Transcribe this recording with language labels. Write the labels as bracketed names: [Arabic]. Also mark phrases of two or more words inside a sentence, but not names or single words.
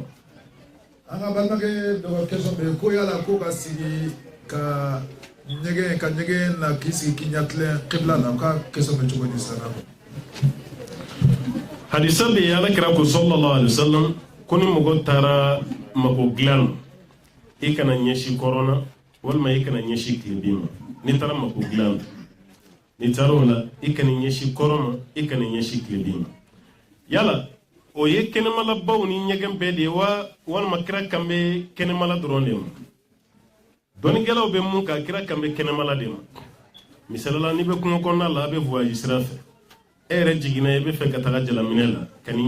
[Bambara] An ka balimakɛ dɔ ka question bɛ yen ko yala ko ka sigi ka ɲɛgɛn na k'i sigi k'i ɲɛtilen qibla la o ka question bɛ cogo di sisan. Hadisa bɛ yen Alakira ko [Arabic] صلى الله عليه وسلم [Bambara] ko ni mɔgɔ taara mago dilan na i kana ɲɛsin kɔrɔn na walima i kana ɲɛsin tilebin ma n'i taara mago dilan na n'i taara o la i kana ɲɛsin kɔrɔn ma i kana ɲɛsin tilebin ma yala o ye kɛnɛmalabaw ni ɲɛgɛn bɛɛ de ye wa walima kira kan bɛ kɛnɛmala dɔrɔn de ma dɔnnikɛlaw bɛ mun kan kira kan bɛ kɛnɛmala de ma misalila n'i bɛ kungo kɔnɔna la a bɛ voyage sira fɛ e yɛrɛ jiginna i bɛ fɛ ka taga jalaminɛ la ka n'i